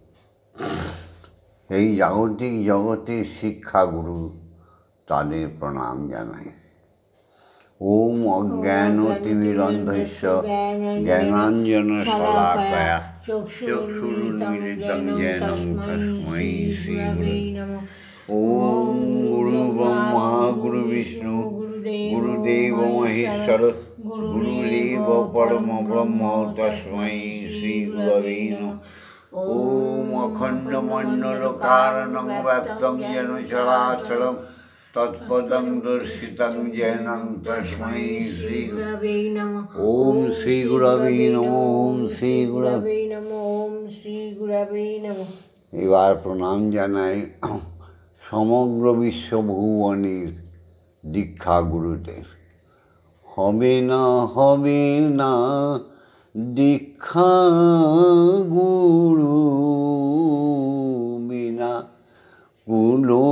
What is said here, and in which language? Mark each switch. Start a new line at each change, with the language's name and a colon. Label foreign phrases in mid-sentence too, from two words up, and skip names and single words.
Bangla: এই জাগতিক জগতের শিক্ষাগুরু, তাদের প্রণাম জানাই।
Sanskrit: ওম অজ্ঞানতিমিরন্ধস্য জ্ঞানাঞ্জনশলাকয়া চক্ষুরুন্মিলিतं येन তস্मै শ্রীগুরবে নমঃ। ওম গুরু ব্রহ্মা গুরু বিষ্ণু গুরুদেব মহেশ্বর গুরুদেব পরম ব্রহ্ম তস্मै শ্রীগুরবে নমঃ। ওম অখণ্ডমণ্ডলকারণং ব্যপ্তং येन চরাচরম তৎপদং দর্শিতং येन তস্मै শ্রীগুরবে নমঃ। ওম শ্রীগুরবে নমঃ। ওম শ্রীগুরবে নমঃ। ওম শ্রীগুরবে নমঃ।
Bangla: এবার প্রণাম জানাই সমগ্র বিশ্বভুবনের দীক্ষা গুরুদের। হবে না দীক্ষা গুরু বিনা কুলো